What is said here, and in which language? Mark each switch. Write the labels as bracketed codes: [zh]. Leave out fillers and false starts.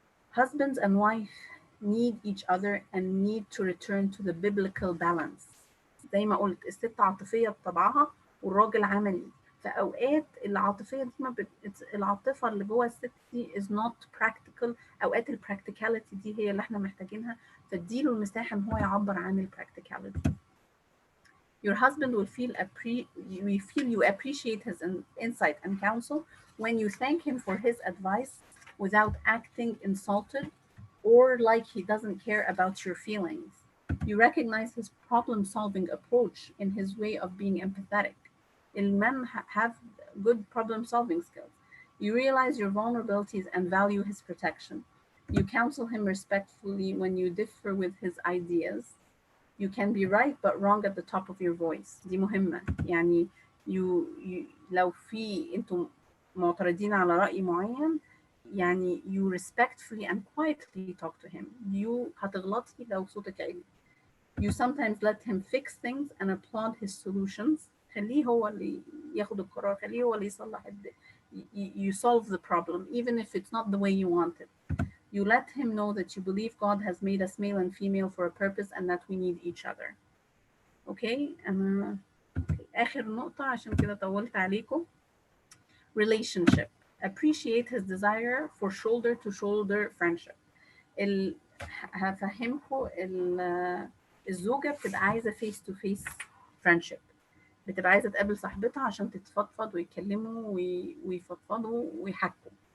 [en] Husbands and wife need each other and need to return to the biblical balance. [ar] زي ما قلت الست عاطفية بطبعها والراجل عملي، فأوقات العاطفية دي العاطفة اللي جوه الست دي [en] is not practical، [ar] أوقات البراكتيكاليتي دي هي اللي احنا محتاجينها، فاديله المساحة ان هو يعبر عن البراكتيكاليتي. [en] Your husband will feel you appreciate his insight and counsel when you thank him for his advice without acting insulted or like he doesn't care about your feelings. You recognize his problem-solving approach in his way of being empathetic. Men have good problem-solving skills. You realize your vulnerabilities and value his protection. You counsel him respectfully when you differ with his ideas. You can be right but wrong at the top of your voice. [ar] دي مهمة، يعني لو في انتم معترضين على رأي معين، يعني [en] you respectfully and quietly talk to him. You [ar] هتغلطي لو صوتك عالي. [en] You sometimes let him fix things and applaud his solutions. [ar] خليه هو اللي ياخد القرار، خليه هو اللي يصلح [en] you solve the problem even if it's not the way you want it. You let him know that you believe God has made us male and female for a purpose and that we need each other. [ar] Okay? آخر نقطة عشان كده طولت عليكم. Relationship. [en] Appreciate his desire for shoulder to shoulder friendship. [ar] هفهمكم الزوجة بتبقى عايزة [en] face to face friendship، [ar] بتبقى عايزة تقابل صاحبتها عشان تتفضفض ويتكلموا ويفضفضوا ويحكوا.